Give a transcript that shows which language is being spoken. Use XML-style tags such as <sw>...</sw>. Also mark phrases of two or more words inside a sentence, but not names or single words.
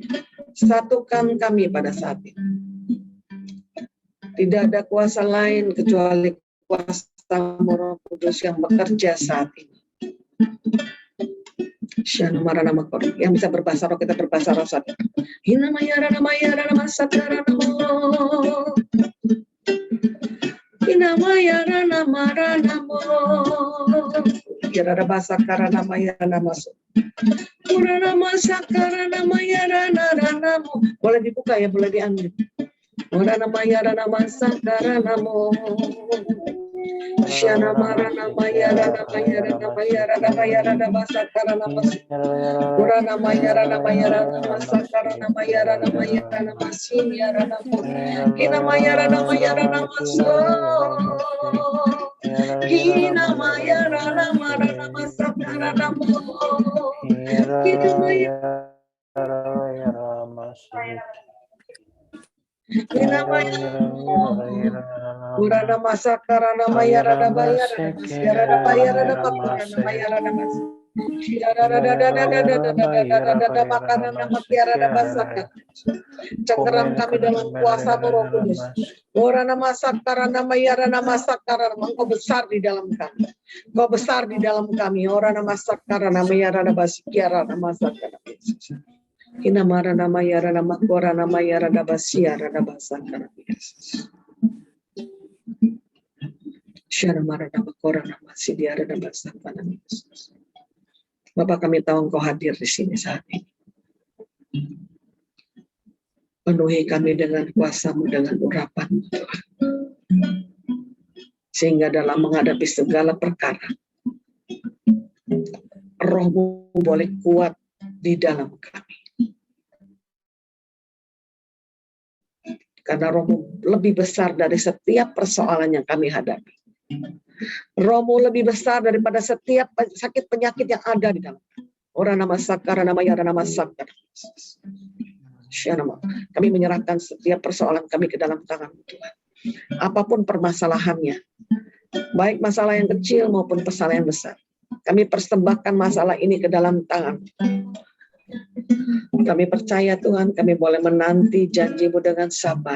<id>Satukan kami pada saat ini. Tidak ada kuasa lain kecuali kuasa Roh Kudus yang bekerja saat ini. Yang bisa berbahasa roh, kita berbahasa roh saat ini. Hinamaya rana masakaranamo. Hinamaya rana maranamo. Yarada basakara maya namasu. Urana masakara namaya ranamo. Boleh dibuka ya, boleh diambil. Urana maya rana masakara namo. Syana marana maya rana basakara namasu. Urana maya rana masakara namaya rana masinya rana. Ina maya rana masu. Hina maya rana masakara namo. Hina maya Hina maya Urana masakara namaya rana bayara. Yarana bayara rana maya rana mas. Cengkeram kami dalam kuasa Roh Kudus. Ora nama sakara nama yara nama sakara, Engkau besar di dalam kami. Engkau besar di dalam kami. Ora nama sakara nama yara nama sikiara nama sakara. Ina mara nama yara nama kora nama yara nama siara nama sakara. Syara mara nama kora nama sidiara nama sakara. Bapak, kami tahu Engkau hadir di sini saat ini. Penuhi kami dengan kuasa-Mu, dengan urapan-Mu, Tuhan. Sehingga dalam menghadapi segala perkara, Roh-Mu boleh kuat di dalam kami. Karena Roh-Mu lebih besar dari setiap persoalan yang kami hadapi. Roh-Mu lebih besar daripada setiap sakit penyakit yang ada di dalam kami. Ora nama sakara nama yara nama sakara. Kami menyerahkan setiap persoalan kami ke dalam tangan-Mu, Tuhan. Apapun permasalahannya, baik masalah yang kecil maupun masalah yang besar, kami persembahkan masalah ini ke dalam tangan. Kami percaya Tuhan, kami boleh menanti janji-Mu dengan sabar.</id>